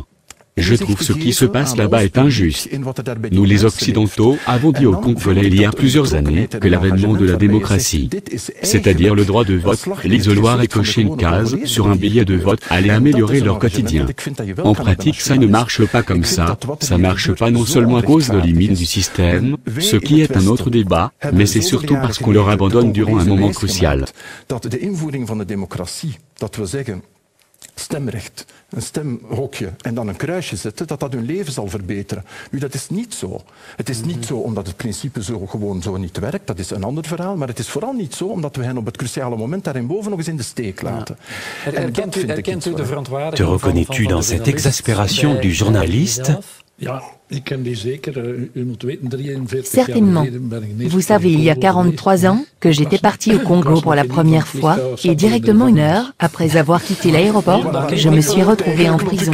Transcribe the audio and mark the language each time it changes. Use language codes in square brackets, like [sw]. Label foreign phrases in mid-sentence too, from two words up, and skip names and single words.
[fr] Je trouve ce qui se passe là-bas est injuste. Nous les Occidentaux avons dit aux Congolais il y a plusieurs années que l'avènement de la démocratie, c'est-à-dire le droit de vote, l'isoloir et cocher une case sur un billet de vote allait améliorer leur quotidien. En pratique ça ne marche pas comme ça marche pas non seulement à cause de limites du système, ce qui est un autre débat, mais c'est surtout parce qu'on leur abandonne durant un moment crucial. [nl] Stemrecht, een stemhokje en dan een kruisje zetten, dat hun leven zal verbeteren. Nu, dat is niet zo. Het is niet zo omdat het principe gewoon zo niet werkt, dat is een ander verhaal, maar het is vooral niet zo omdat we hen op het cruciale moment daarboven nog eens in de steek laten. [fr] Te reconnais-tu dans cette exaspération du journaliste? Certainement. Vous savez, il y a 43 ans, que j'étais parti au Congo pour la première fois, et directement 1 heure après avoir quitté l'aéroport, je me suis retrouvée retrouvé en prison.